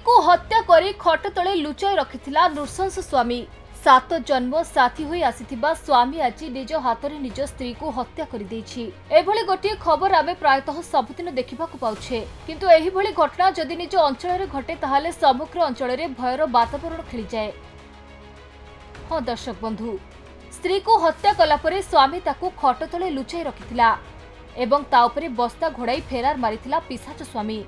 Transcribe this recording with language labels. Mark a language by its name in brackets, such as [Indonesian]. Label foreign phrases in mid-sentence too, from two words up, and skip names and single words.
[Odia] ହତ୍ୟା କରି ଖଟ ତଳେ ଲୁଚାଇ ରଖିଥିଲା ନୃଶଂସ ସ୍ୱାମୀ। 7 ଜନ୍ମ ସାଥୀ ହୋଇ ଆସିଥିବା ସ୍ୱାମୀ ଆଜି ନିଜ ହାତରେ ନିଜ ସ୍ତ୍ରୀ କୁ ହତ୍ୟା କରି ଦେଇଛି। ଏଭଳି ଗୋଟେ ଖବର ଆମେ ପ୍ରାୟତଃ ସବୁଦିନ ଦେଖିବାକୁ ପାଉଛେ, କିନ୍ତୁ ଏହି ଭଳି ଘଟଣା ଯଦି ନିଜ ଅଞ୍ଚଳ ଘଟେ ତାହାହେଲେ ସମଗ୍ର ଅଞ୍ଚଳ ଭୟର ବାତାବରଣ ଖେଳି ଯାଏ। ହଁ ଦର୍ଶକ ବନ୍ଧୁ, ସ୍ତ୍ରୀ କୁ ହତ୍ୟା କଲା ପରେ ସ୍ୱାମୀ ତାକୁ ଖଟ ତଳେ ଲୁଚାଇ ରଖିଥିଲା ଏବଂ ତା ଉପରେ ବସ୍ତା ଘୋଡ଼ାଇ ଫେରାର ମାରିଥିଲା ପିଶାଚ ସ୍ୱାମୀ।